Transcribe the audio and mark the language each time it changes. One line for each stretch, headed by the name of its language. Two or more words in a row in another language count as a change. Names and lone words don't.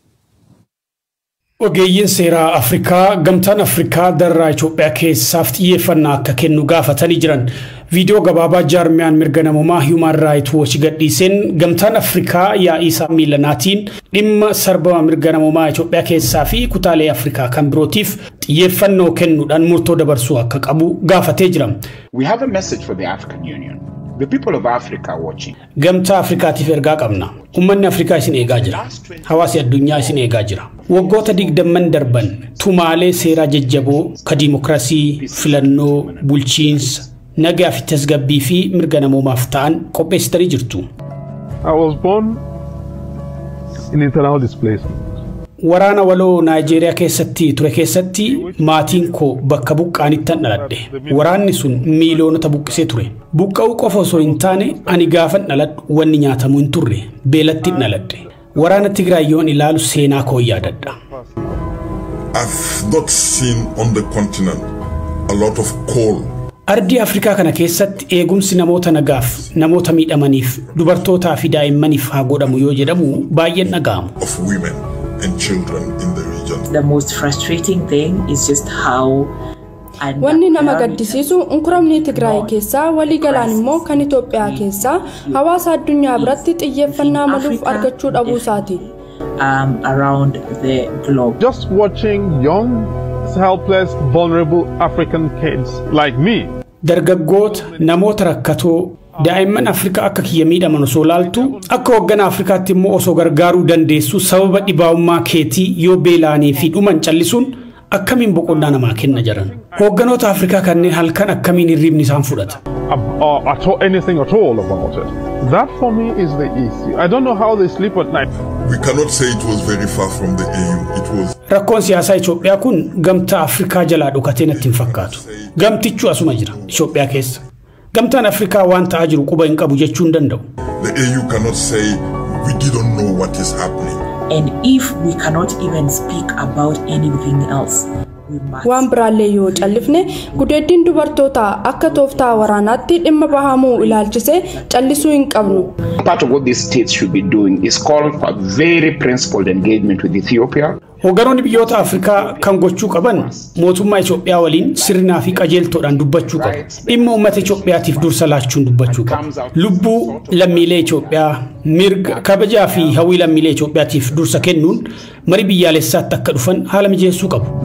Oromo: Ogeeyyiin seeraa Afrikaa gamtaan Afrikaa darraa Itoophiyaa keessaaf xiyyeeffannaa akka kennu gaafatanii jiran. Viidiyoo gabaabaa jaarmiyaan mirga namoomaa Human Rights Watch gadhiiseen gamtaan Afrikaa yaa'ii isaa miilanaatiin dhimma sarbama mirga namoomaa Itoophiyaa keessaa fi kutaalee Afrikaa kan birootiif xiyyeeffannoo kennuudhaan murtoo dabarsuu akka qabu gaafatee jira.
English: We have a message for the African Union. The people of Africa watching.
Oromo: Gamtaa Afrikaatiif ergaa qabna. Uummanni Afrikaa isin eegaa jira. Hawaasi addunyaa isin eegaa jira. Waggoota 20 darban tumaalee seeraa jajjaboo ka diimokiraasii, filannoo, bulchiinsa, nagaa fi tasgabbii fi mirga namoomaaf ta'an qopheessitanii jirtu.
English: I was born in internal displacement.
Oromo: Waraana waloo Naayijeeriyaa keessatti ture keessatti maatiin koo bakka buqqaanittan dhaladhe. Waraanni sun miiliyoonota buqqisee ture. Buqqa'uu qofa osoo hin taane ani gaafan dhaladhu wanni nyaatamu hin turre beelatti dhaladhe. Waraana Tigraay yoon ilaalu seenaa koo yaadadha.
English: I've not seen on the continent a lot of coal.
Oromo: Ardii Afrikaa kana keessatti eegumsi namoota nagaaf, namoota miidhamaniif, dubartootaa fi daa'immaniif haa godhamu yoo jedhamu baay'een dhaga'amu.
English: Of women and children in the region. The most frustrating thing is just how
Oromo: wanni nama gaddisiisu unkuramni Tigraay keessaa walii galaan immoo kan Itoophiyaa keessaa hawaasa addunyaa biratti xiyyeeffannaa maluuf argachuu dhabuu isaati.
English: Around the globe. Just watching young, helpless, vulnerable African kids like me.
Oromo: Dargaggoota namoota rakkatoo daa'imman Afrikaa akka kiyya miidhaman osoo laaltu akka hoogganaa Afrikaatti immoo osoo gargaaruu dandeessu sababa dhibaa'ummaa keetii yoo beelaanii fi dhuman callisuun akkamiin boqonnaa namaa kenna jiran. Hoogganoota Afrikaa kanneen halkan akkamiin hirribni isaan fudhata.
English: Anything at all about it. That for me is the issue. I don't know how they sleep at night. We cannot say it was very far from the AU. It was.
Oromo: Rakkoon siyaasaa Itoophiyaa kun gamtaa Afrikaa jalaa dhokatee natti hin fakkaatu. Gamtichu asuma jira Itoophiyaa keessa. Gamtaan Afrikaa waan ta'aa jiru quba hin qabu jechuu hin danda'u.
English: The AU cannot say we didn't know what is happening. And if we cannot even speak about anything else,
Oromo: waan biraallee yoo callifne gudeeddiin dubartootaa akka tooftaa waraanaatti dhimma bahamuu ilaalchisee callisuu hin qabnu.
English: Part of what these states should be doing is call for very principled engagement with Ethiopia.
Oromo: Hoogganoonni biyyoota Afrikaa kan gochuu qaban mootummaa Itoophiyaa waliin sirnaa fi qajeeltoodhaan dubbachuu qabu. Dhimma uummata Itoophiyaatiif dursa laachuun dubbachuu qabu. Lubbuu lammiilee Itoophiyaa, mirga kabajaa fi hawwii lammiilee Itoophiyaatiif dursa kennuun marii biyyaalessaatti akka dhufan haala mijeessuu qabu.